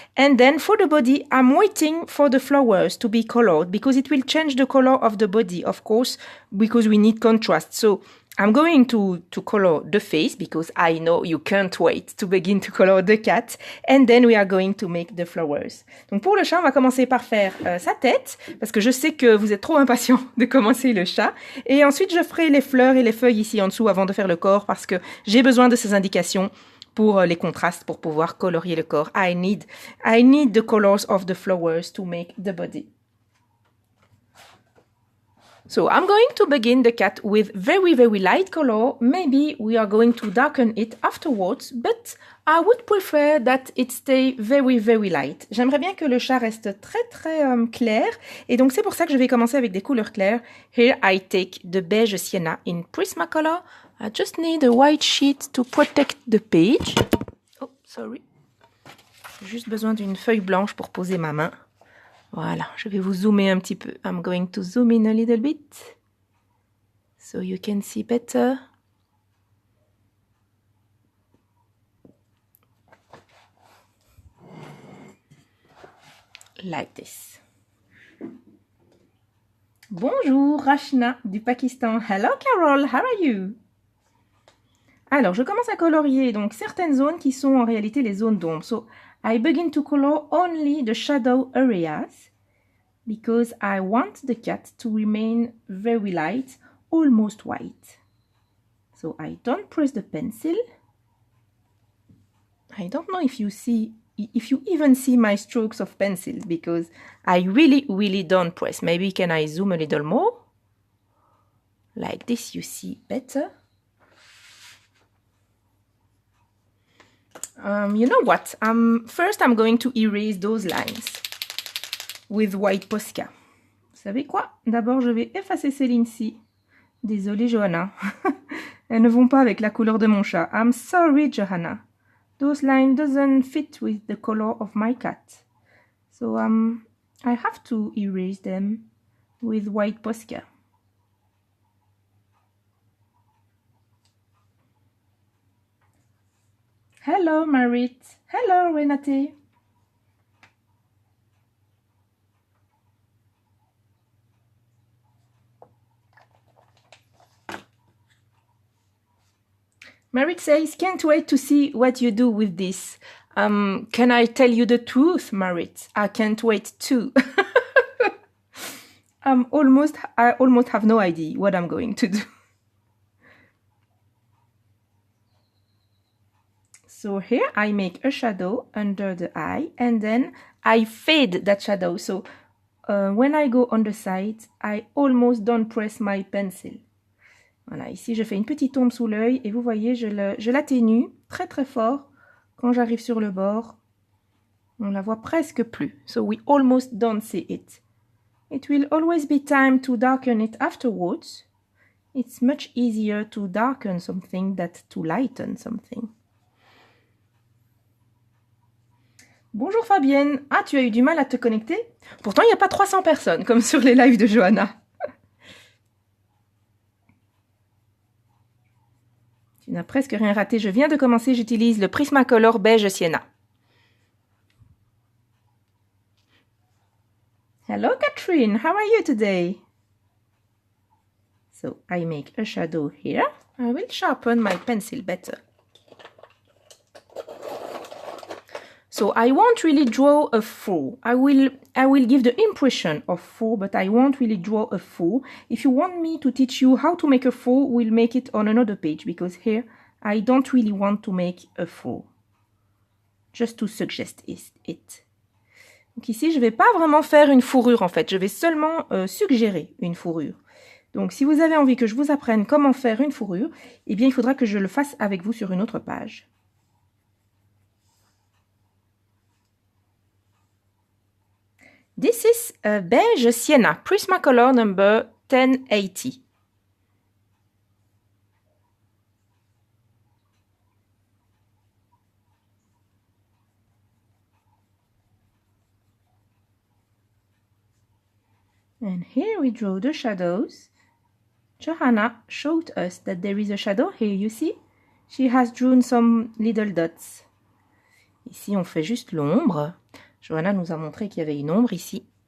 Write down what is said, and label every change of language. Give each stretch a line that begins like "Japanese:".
English: And then for the body, I'm waiting for the flowers to be colored because it will change the color of the body, of course, because we need contrast. So I'm going to color the face because I know you can't wait to begin to color the cat. And then we are going to make the flowers.
French: Donc pour le chat, on va commencer par faire sa tête parce que je sais que vous êtes trop impatients de commencer le chat. Et ensuite, je ferai les fleurs et les feuilles ici en dessous avant de faire le corps parce que j'ai besoin de ces indications pour les contrastes pour pouvoir colorier le corps.
English: I need the colors of the flowers to make the body. So I'm going to begin the cat with very very light color. Maybe we are going to darken it afterwards, but I would prefer that it stay very very light.
French: J'aimerais bien que le chat reste très clair et donc c'est pour ça que je vais commencer avec des couleurs claires.
English: Here I take the beige sienna in Prismacolor. I just need a white sheet to protect the page. Oh, sorry.
French: J'ai juste besoin d'une feuille blanche pour poser ma main. Voilà, je vais vous zoomer un petit peu.
English: I'm going to zoom in a little bit so you can see better. Like this.
French: Bonjour Rashna du Pakistan.
English: Hello Carol, how are you?
French: Alors, je commence à colorier donc certaines zones qui sont en réalité les zones d'ombre.
English: So, I begin to color only the shadow areas because I want the cat to remain very light, almost white. So, I don't press the pencil. I don't know if you see if you even see my strokes of pencil, because I really don't press. Maybe can I zoom a little more? Like this, you see better. You know what? First, I'm going to erase those lines with white Posca.
French: Vous savez quoi? D'abord, je vais effacer ces lignes-ci. Désolée, Johanna. Elles ne vont pas avec la couleur de mon chat.
English: I'm sorry, Johanna. Those lines doesn't fit with the color of my cat. So, I have to erase them with white Posca. Hello, Marit. Hello, Renate. Marit says, can't wait to see what you do with this. Can I tell you the truth, Marit? I can't wait too. I almost have no idea what I'm going to do. So here I make a shadow under the eye and then I fade that shadow. So when I go on the side, I almost don't press my pencil.
French: Voilà, ici je fais une petite ombre sous l'œil et vous voyez, je l'atténue très fort. Quand j'arrive sur le bord, on la voit presque plus.
English: So we almost don't see it. It will always be time to darken it afterwards. It's much easier to darken something than to lighten something.
French: Bonjour Fabienne. Ah, tu as eu du mal à te connecter? Pourtant, il n'y a pas 300 personnes, comme sur les lives de Johanna. Tu n'as presque rien raté. Je viens de commencer, j'utilise le Prismacolor beige sienna.
English: Hello Catherine, how are you today? So I make a shadow here. I will sharpen my pencil better. So I won't really draw a fur. I will give the impression of fur, but I won't really draw a fur. If you want me to teach you how to make a fur, we'll make it on another page, because here I don't really want to make a fur. Just to suggest it.
French: Donc ici, je ne vais pas vraiment faire une fourrure en fait, je vais seulement suggérer une fourrure. Donc si vous avez envie que je vous apprenne comment faire une fourrure, eh bien il faudra que je le fasse avec vous sur une autre page.
English: This is a beige sienna, Prismacolor number 1080. And here we draw the shadows. Johanna showed us that there is a shadow here, you see? She has drawn some little dots.
French: Ici, on fait juste l'ombre. Johanna nous a montré qu'il y avait une ombre ici.